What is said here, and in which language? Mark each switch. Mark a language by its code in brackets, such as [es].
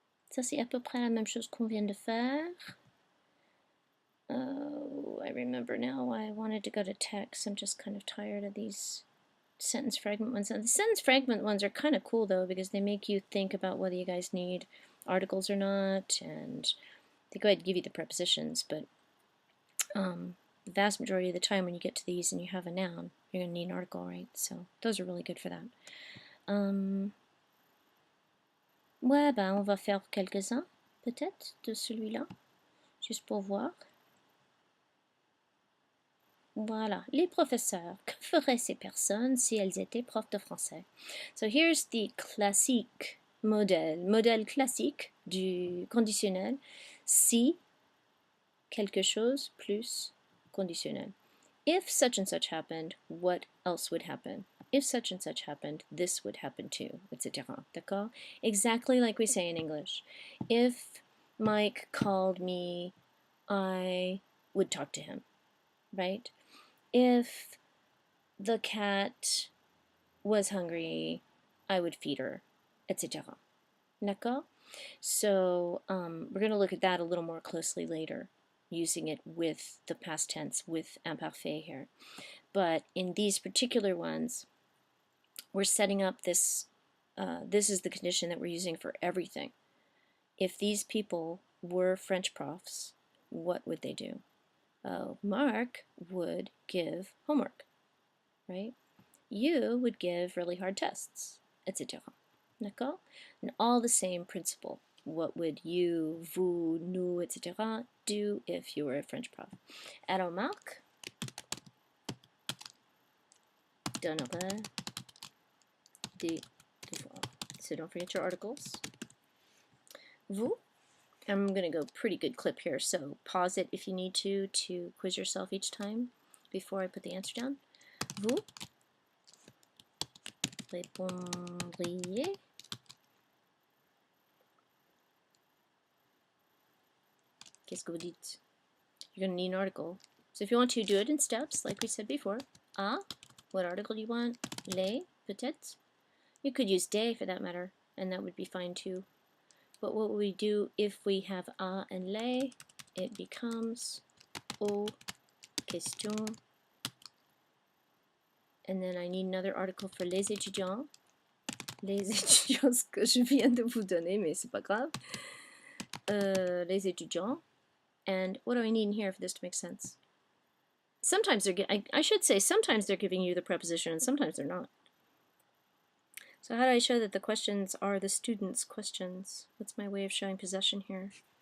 [fr] Ça, c'est à peu près la même chose qu'on vient de faire. [en] I remember now why I wanted to go to text. I'm just kind of tired of these sentence fragment ones. The sentence fragment ones are kind of cool, though, because they make you think about whether you guys need articles or not, and they go ahead and give you the prepositions, but the vast majority of the time when you get to these and you have a noun, you're going to need an article, right? So those are really good for that. [fr] Ouais, ben on va faire quelques-uns, peut-être, de celui-là, juste pour voir. Voilà, les professeurs. Que feraient ces personnes si elles étaient profs de français? [en] So here's the [fr] classique modèle classique du conditionnel. Si quelque chose plus conditionnel. [en] If such and such happened, what else would happen? If such and such happened, this would happen too, etc. [fr] D'accord? [en] Exactly like we say in English. If Mike called me, I would talk to him, right? If the cat was hungry, I would feed her, etc. [fr] D'accord? [en] So we're going to look at that a little more closely later, using it with the past tense, with imparfait here. But in these particular ones, we're setting up this, this is the condition that we're using for everything. If these people were French profs, what would they do? Mark would give homework, right? You would give really hard tests, etc. [fr] D'accord? [en] And all the same principle. What would you, vous, nous, etc. do if you were a French prof? [fr] Alors Marc donnerait des devoirs. [en] So don't forget your articles. Vous, I'm going to go pretty good clip here, so pause it if you need to quiz yourself each time before I put the answer down. [fr] Vous répondriez qu'est-ce que vous dites? [en] You're going to need an article. So if you want to, do it in steps, like we said before. A, what article do you want? Les, peut-être. You could use des for that matter, and that would be fine too. But what we do if we have a and les, it becomes aux questions. And then I need another article for les étudiants. [fr] Les étudiants, ce que je viens de vous donner, mais c'est pas grave. Les étudiants. [en] And what do I need in here for this to make sense? Sometimes they're, I should say, sometimes they're giving you the preposition and sometimes they're not. So how do I show that the questions are the students' questions? What's my way of showing possession here?